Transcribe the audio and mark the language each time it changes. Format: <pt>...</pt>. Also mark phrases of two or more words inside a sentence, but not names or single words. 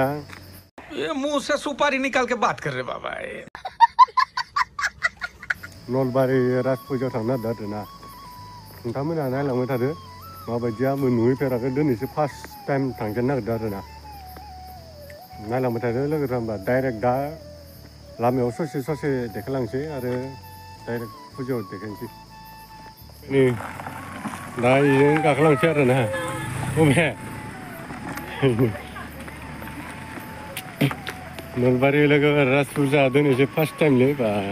<hi>ये मुंह से सुपारी निकाल के बात कर रहे बाबा</hi> <brx>नलबारि राजफुजायाव थांनो नागिरदों आरोना नोंथांमोना नायलांबाय थादो माबायदि आंबो नुहैफेराखै दिनैसो</brx> <en>first time</en> <brx>थांजेननो नागिरदों आरोना नायलांबाय थादो लोगोफोरा होमबा डाइरेक्ट दा लामायाव ससे देखायलांसै आरो डाइरेक्ट फुजायाव देखायनोसै नै दा इजों गाखोलांसै आरोना बबे नलबारि लोगो राजफुजा दिनैसो</brx> <en>first time</en> <brx>बा</brx>